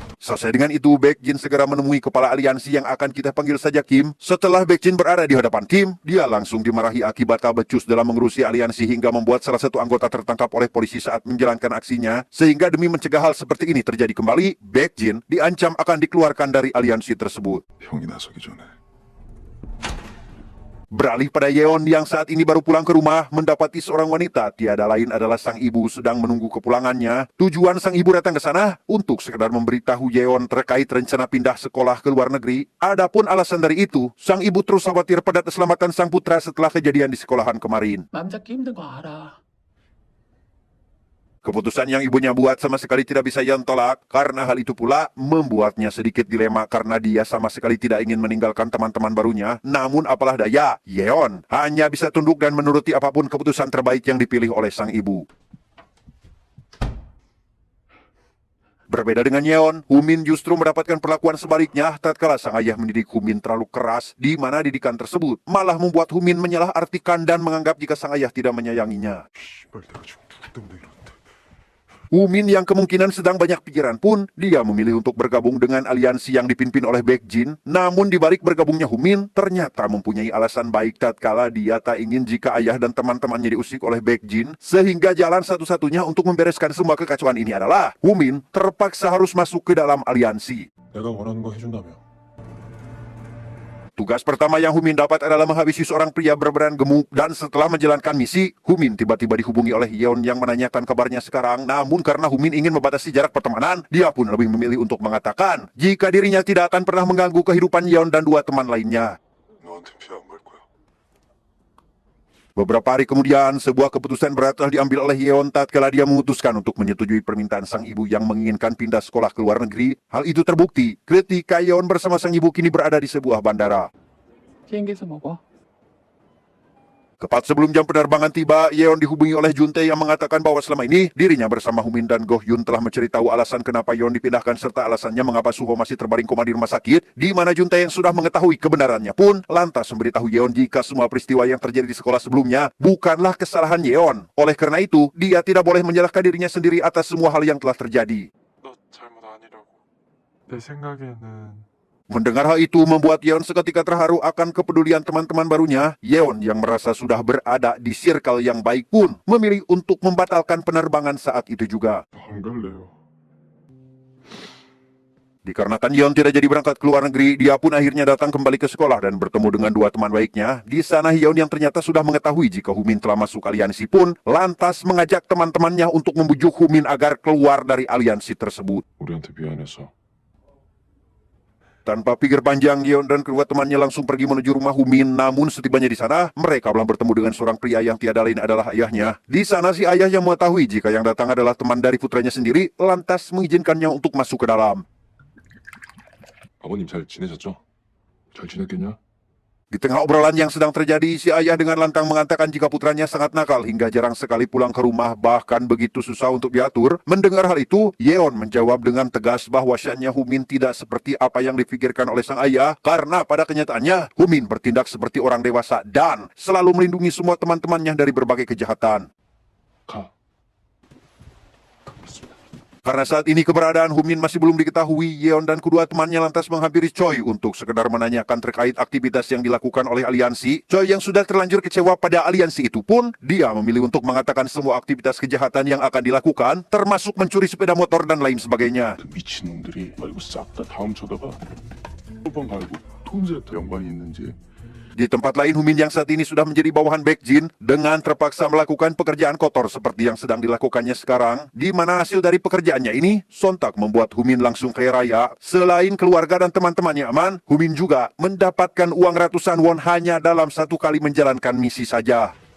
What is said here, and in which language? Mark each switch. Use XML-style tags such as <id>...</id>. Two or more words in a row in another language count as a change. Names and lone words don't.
<id>Selesai dengan itu, Baek Jin segera menemui kepala aliansi yang akan kita panggil saja Kim. Setelah Baek Jin berada di hadapan Kim, dia langsung dimarahi akibat tak becus dalam mengurusi aliansi hingga membuat salah satu anggota tertangkap oleh polisi saat menjalankan aksinya. Sehingga demi mencegah hal seperti ini terjadi kembali, Baek Jin diancam akan dikeluarkan dari aliansi tersebut.</id> <ko>형이 나서기 전에</ko> <id>Beralih pada Yeon yang saat ini baru pulang ke rumah, mendapati seorang wanita, tiada lain adalah sang ibu sedang menunggu kepulangannya. Tujuan sang ibu datang ke sana untuk sekedar memberitahu Yeon terkait rencana pindah sekolah ke luar negeri. Adapun alasan dari itu, sang ibu terus khawatir pada keselamatan sang putra setelah kejadian di sekolahan kemarin.</id> <ko>맘 잡기 힘든 거 알아.</ko> <id>Keputusan yang ibunya buat sama sekali tidak bisa Yeon tolak, karena hal itu pula membuatnya sedikit dilema karena dia sama sekali tidak ingin meninggalkan teman-teman barunya. Namun apalah daya, Yeon hanya bisa tunduk dan menuruti apapun keputusan terbaik yang dipilih oleh sang ibu. Berbeda dengan Yeon, Humin justru mendapatkan perlakuan sebaliknya tatkala sang ayah mendidik Humin terlalu keras, di mana didikan tersebut malah membuat Humin menyalahartikan dan menganggap jika sang ayah tidak menyayanginya.</id> <ko>씨발 내가 지금 누구 때문에 이러는데</ko> <id>Humin yang kemungkinan sedang banyak pikiran pun, dia memilih untuk bergabung dengan aliansi yang dipimpin oleh Baek Jin. Namun di balik bergabungnya Humin, ternyata mempunyai alasan baik tatkala dia tak ingin jika ayah dan teman-temannya diusik oleh Baek Jin. Sehingga jalan satu-satunya untuk membereskan semua kekacauan ini adalah Humin terpaksa harus masuk ke dalam aliansi.</id> <ko>내가 원하는 거 해준다며</ko> <id>Tugas pertama yang Humin dapat adalah menghabisi seorang pria berbadan gemuk, dan setelah menjalankan misi, Humin tiba-tiba dihubungi oleh Yeon yang menanyakan kabarnya sekarang. Namun karena Humin ingin membatasi jarak pertemanan, dia pun lebih memilih untuk mengatakan jika dirinya tidak akan pernah mengganggu kehidupan Yeon dan dua teman lainnya.</id> <ko>너한텐 피해 안 갈 거야</ko> <id>Beberapa hari kemudian, sebuah keputusan berat telah diambil oleh Yeon tatkala dia memutuskan untuk menyetujui permintaan sang ibu yang menginginkan pindah sekolah ke luar negeri. Hal itu terbukti ketika Yeon bersama sang ibu kini berada di sebuah bandara.</id> <ko>비행기에서 먹어.</ko> <id>Tepat sebelum jam penerbangan tiba, Yeon dihubungi oleh Juntae yang mengatakan bahwa selama ini dirinya bersama Humin dan Go Hyun telah menceritakan alasan kenapa Yeon dipindahkan serta alasannya mengapa Suho masih terbaring koma di rumah sakit, di mana Juntae yang sudah mengetahui kebenarannya pun lantas memberitahu Yeon jika semua peristiwa yang terjadi di sekolah sebelumnya bukanlah kesalahan Yeon. Oleh karena itu, dia tidak boleh menyalahkan dirinya sendiri atas semua hal yang telah terjadi.</id> <ko>너 잘못 아니라고 내 생각에는</ko> <id>Mendengar hal itu membuat Yeon seketika terharu akan kepedulian teman-teman barunya. Yeon yang merasa sudah berada di circle yang baik pun memilih untuk membatalkan penerbangan saat itu juga.</id> <ko>안 갈래요</ko> <id>Dikarenakan Yeon tidak jadi berangkat ke luar negeri, dia pun akhirnya datang kembali ke sekolah dan bertemu dengan dua teman baiknya. Di sana Yeon yang ternyata sudah mengetahui jika Humin telah masuk aliansi pun lantas mengajak teman-temannya untuk membujuk Humin agar keluar dari aliansi tersebut.</id> <ko>우리한테 미안해서</ko> <id>Tanpa pikir panjang, Yeon dan kedua temannya langsung pergi menuju rumah Humin. Namun setibanya di sana, mereka belum bertemu dengan seorang pria yang tiada lain adalah ayahnya. Di sana si ayah yang mengetahui jika yang datang adalah teman dari putranya sendiri, lantas mengizinkannya untuk masuk ke dalam.</id> <ko>아버님 잘 지내셨죠? 잘 지냈겠냐?</ko> <id>Di tengah obrolan yang sedang terjadi, si ayah dengan lantang mengatakan jika putranya sangat nakal hingga jarang sekali pulang ke rumah, bahkan begitu susah untuk diatur. Mendengar hal itu, Yeon menjawab dengan tegas bahwa syaknya Humin tidak seperti apa yang dipikirkan oleh sang ayah, karena pada kenyataannya, Humin bertindak seperti orang dewasa dan selalu melindungi semua teman-temannya dari berbagai kejahatan.</id> <ko>가</ko> <id>Karena saat ini keberadaan Humin masih belum diketahui, Yeon dan kedua temannya lantas menghampiri Choi untuk sekedar menanyakan terkait aktivitas yang dilakukan oleh aliansi. Choi yang sudah terlanjur kecewa pada aliansi itu pun, dia memilih untuk mengatakan semua aktivitas kejahatan yang akan dilakukan, termasuk mencuri sepeda motor dan lain sebagainya.</id> <ko>그 미친놈들이 말고 싹 다 다음 쳐다봐 번 갈고 돈세 연관이 있는지</ko> <id>Di tempat lain, Humin yang saat ini sudah menjadi bawahan Baek Jin dengan terpaksa melakukan pekerjaan kotor seperti yang sedang dilakukannya sekarang, di mana hasil dari pekerjaannya ini sontak membuat Humin langsung kaya raya. Selain keluarga dan teman-temannya aman, Humin juga mendapatkan uang ratusan won hanya dalam satu kali menjalankan misi saja.</id>